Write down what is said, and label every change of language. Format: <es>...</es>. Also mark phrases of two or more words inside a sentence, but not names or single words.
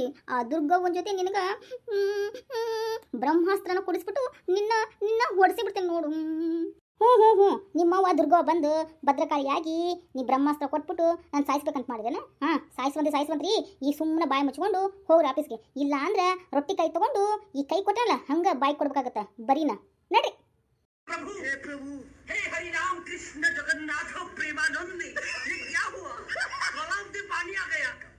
<kn>ಆ ದುರ್ಗವ್ವನ ಜೊತೆ ನಿನಗೆ ಬ್ರಹ್ಮಾಸ್ತ್ರನ ಕೊಡಿಸ್ಬಿಟ್ಟು ನಿನ್ನ ಹೊಡಿಸಿಬಿಡ್ತೇನೆ ನೋಡು. ಹ್ಞೂ ನಿಮ್ಮವ್ವ ದುರ್ಗವ್ವ ಬಂದು ಭದ್ರಕಾಳಿಯಾಗಿ ನೀ ಬ್ರಹ್ಮಾಸ್ತ್ರ ಕೊಟ್ಬಿಟ್ಟು ನಾನು ಸಾಯಿಸ್ಬೇಕಂತ ಮಾಡಿದೇನೆ. ಸಾಯಿಸ್ವಂತ್ರಿ. ಈ ಸುಮ್ಮನೆ ಬಾಯಿ ಮುಚ್ಕೊಂಡು ಹೋಗ್ರಿ ಆಫೀಸ್ಗೆ. ಇಲ್ಲ ಅಂದ್ರೆ ರೊಟ್ಟಿ ಕೈ ತೊಗೊಂಡು ಈ ಕೈ ಕೊಟ್ಟಲ್ಲ ಹಂಗೆ ಬಾಯಿ ಕೊಡ್ಬೇಕಾಗತ್ತೆ ಬರೀನ. ನಡ್ರಿ.</kn> <hi>प्रभु हे प्रभु हे हरि राम कृष्ण जगन्नाथ प्रेमानंद ये क्या हुआ? गलाव से पानी आ गया।</hi>